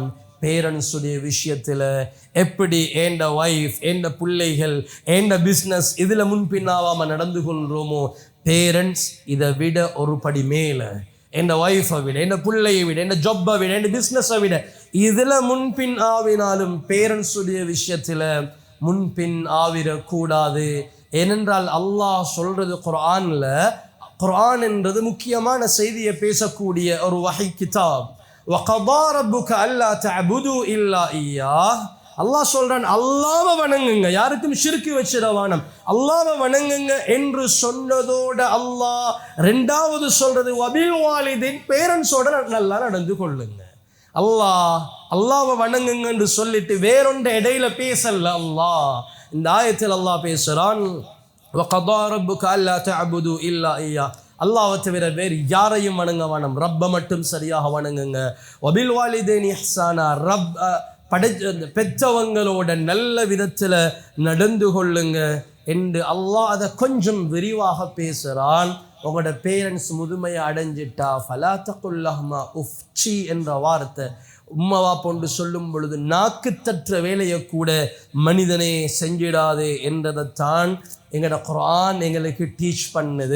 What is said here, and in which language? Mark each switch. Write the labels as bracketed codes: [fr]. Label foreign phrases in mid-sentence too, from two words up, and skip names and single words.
[ta] பேரண்ட்ஸுடைய விஷயத்தில் எப்படி ஏண்ட ஒய்ஃப், ஏண்ட பிள்ளைகள், ஏண்ட பிஸ்னஸ் இதில் முன்பின்னாவாமல் நடந்து கொள்கிறோமோ, பேரண்ட்ஸ் இதை விட ஒரு படி மேலே, என் ஒய்ஃபை விட, என் பிள்ளையை விட, என் ஜொப்பை விட, என் பிஸ்னஸை விட இதில் முன்பின் ஆவினாலும் பேரண்ட்ஸுடைய விஷயத்தில் முன்பின் ஆவிடக்கூடாது. ஏனென்றால் அல்லாஹ் சொல்றது குர்ஆனில், குர்ஆன் என்றது முக்கியமான செய்தியை பேசக்கூடிய ஒரு [ar] وحي كتاب. وَقَضَى رَبُّكَ أَلَّا تَعْبُدُوا إِلَّا إِيَّاهُ. [ta] அல்லாஹ் சொல்றான், அல்லாஹ்வை வணங்குங்க, யாருக்கும் ஷிர்க் வச்சிடவானம், அல்லாஹ்வை வணங்குங்க என்று சொன்னதோட அல்லாஹ் 2வது சொல்றது [ar] وبالوالدين, [ta] பேரண்ட்ஸோட நல்லா நடந்து கொள்ளுங்க. அல்லாஹ்வை வணங்குங்க என்று சொல்லிட்டு வேறொன்று இடையில பேசல. அல்லாஹ் இந்த ஆயத்தில் அல்லாஹ் பேசுறான், [ar] وَقَضَى رَبُّكَ أَلَّا تَعْبُدُوا إِلَّا إِيَّاهُ. [ta] அல்லாஹ்வை தவிர வேறு யாரையும் வணங்க வேணாம், ரப்பை மட்டும் சரியாக வணங்குங்க. [ar] وبالوالدين إحسانا, [ta] பெற்றவங்களோட நல்ல விதத்தில் நடந்து கொள்ளுங்க என்று அல்லாஹ் அதை கொஞ்சம் விரிவாக பேசுகிறான். உங்களோட பேரண்ட்ஸ் முதுமையை அடைஞ்சிட்டா [ar] فلا تقل لهما أف [ta] என்ற வார்த்தை உம்மவா போன்று சொல்லும் பொழுது நாக்கு தற்ற வேலையை கூட மனிதனே செஞ்சிடாதே என்றதைத்தான் எங்களோட குர்ஆன் எங்களுக்கு டீச் பண்ணுது.